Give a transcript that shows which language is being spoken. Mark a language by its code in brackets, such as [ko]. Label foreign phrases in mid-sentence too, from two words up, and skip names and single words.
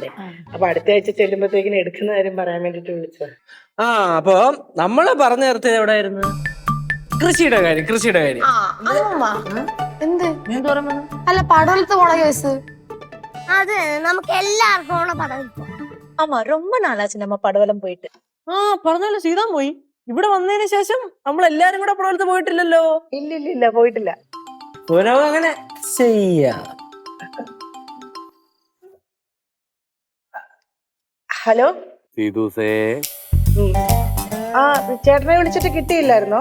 [ml] അപ്പൊ അടുത്ത ആഴ്ച ചെല്ലുമ്പോഴത്തേക്കിനും എടുക്കുന്ന കാര്യം പറയാൻ വേണ്ടിട്ട് വിളിച്ചത്. അപ്പൊ നമ്മള് പറഞ്ഞു നിർത്തിയത് എവിടെയായിരുന്നു? കൃഷിയുടെ കാര്യം. എന്ത് അല്ല പടവലത്ത് പോണ കേസ്? അത് നമുക്ക് എല്ലാവർക്കും ഉള്ള പടവലത്ത്. [ta] ஆமா, ரொம்ப நாளாச்சு நம்ம படவலம் போயிட்டு. [ml] പറഞ്ഞല്ലോ, സീതാ പോയി. ഇവിടെ വന്നതിന് ശേഷം നമ്മൾ എല്ലാരും കൂടെ പടവലത്ത് പോയിട്ടില്ലല്ലോ. ഇല്ല പോയിട്ടില്ല. ഓരോ അങ്ങനെ ചെയ്യാ. ഹലോ സീതുസേ, ആ ചേട്ടനെ വിളിച്ചിട്ട് കിട്ടിയില്ലായിരുന്നോ?